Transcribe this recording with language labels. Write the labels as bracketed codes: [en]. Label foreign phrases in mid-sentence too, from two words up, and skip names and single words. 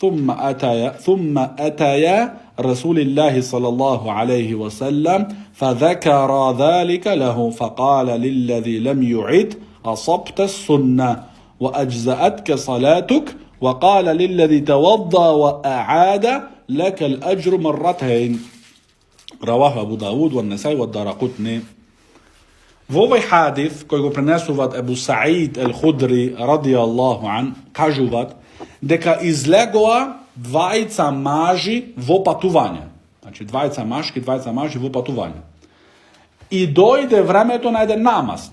[ar] ثم أتيا رسول الله صلى الله عليه وسلم فذكر ذلك له فقال للذي لم يعد أصبت السنة وأجزأتك صلاتك وقال للذي توضأ وأعاد لك الأجر مرتين رواه أبو داود والنسائي والدارقطني. [mk] Во овој хадис, кој го пренесуваат Ебу Саид Ел-Худри [ar] رضي الله عنه, [mk] кажуваат дека излегоа двајца мажи во патување. Значи, двајца мажи во патување. И дојде времето на еден намаз.